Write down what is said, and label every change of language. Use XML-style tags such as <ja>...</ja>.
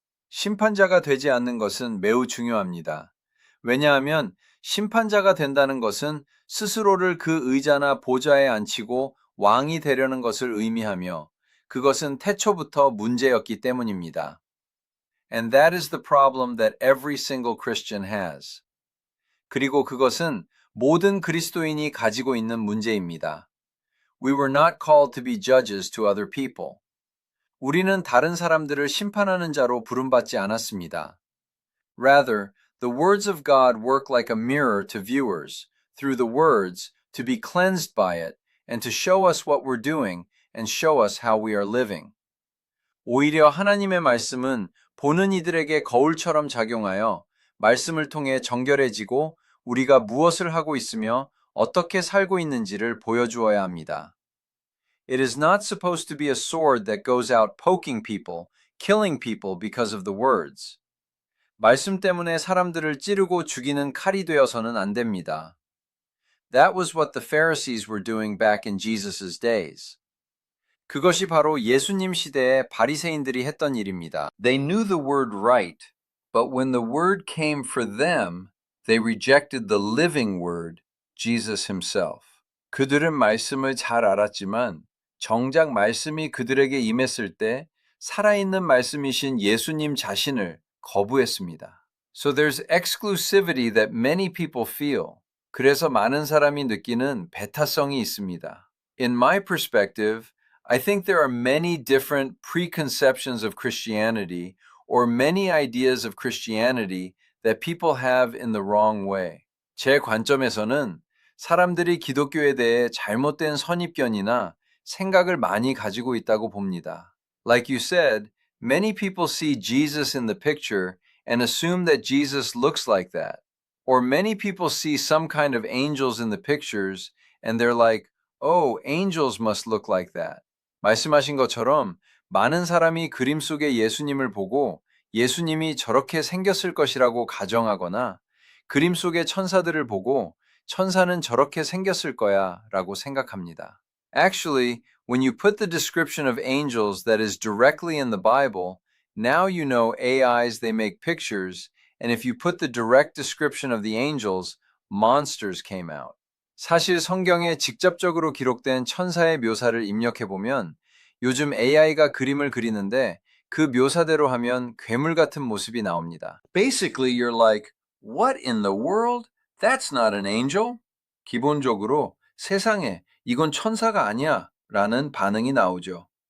<ko>심판자가 되지 않는 것은 매우 중요합니다. 왜냐하면 심판자가 된다는 것은 스스로를 그 의자나 보좌에 앉히고 왕이 되려는 것을 의미하며 그것은 태초부터 문제였기 때문입니다.</ko> <en>And that is the problem that every single Christian has.</en> <ko>그리고 그것은 모든 그리스도인이 가지고 있는 문제입니다.</ko> <en>We were not called to be judges to other people.</en> <ko>우리는 다른 사람들을 심판하는 자로 부름받지 않았습니다.</ko> <en>Rather, the words of God work like a mirror to viewers, through the words, to be cleansed by it, and to show us what we're doing, and show us how we are living.</en> <ko>오히려 하나님의 말씀은 보는 이들에게 거울처럼 작용하여 말씀을 통해 정결해지고 우리가 무엇을 하고 있으며 어떻게 살고 있는지를 보여주어야 합니다.</ko> <en>It is not supposed to be a sword that goes out poking people, killing people because of the words.</en> <ko>말씀 때문에 사람들을 찌르고 죽이는 칼이 되어서는 안 됩니다.</ko> <en>That was what the Pharisees were doing back in Jesus' days.</en> <ko>그것이 바로 예수님 시대에 바리새인들이 했던 일입니다.</ko> <en>They knew the word right, but when the word came for them, they rejected the living word, Jesus himself.</en> <ko>그들은 말씀을 잘 알았지만 정작 말씀이 그들에게 임했을 때 살아있는 말씀이신 예수님 자신을 거부했습니다.</ko> <en>So there's exclusivity that many people feel.</en> <ko>그래서 많은 사람이 느끼는 배타성이 있습니다.</ko> <en>In my perspective, I think there are many different preconceptions of Christianity or many ideas of Christianity that people have in the wrong way.</en> <ko>제 관점에서는 사람들이 기독교에 대해 잘못된 선입견이나 생각을 많이 가지고 있다고 봅니다.</ko> <en>Like you said, many people see Jesus in the picture and assume that Jesus looks like that. Or many people see some kind of angels in the pictures and they're like, oh, angels must look like that.</en> <ko>말씀하신 것처럼 많은 사람이 그림 속의 예수님을 보고 예수님이 저렇게 생겼을 것이라고 가정하거나 그림 속의 천사들을 보고 천사는 저렇게 생겼을 거야 라고 생각합니다.</ko> <en>Actually, when you put the description of angels that is directly in the Bible, now you know AIs, they make pictures, and if you put the direct description of the angels, monsters came out.</en> <ko>사실 성경에 직접적으로 기록된 천사의 묘사를 입력해보면 요즘 AI가 그림을 그리는데 그 묘사대로 하면 괴물 같은 모습이 나옵니다.</ko> <en>Basically, you're like, what in the world? That's not an angel.</en> <ko>기본적으로 세상에 이건 천사가 아니야 라는 반응이 나오죠.</ko>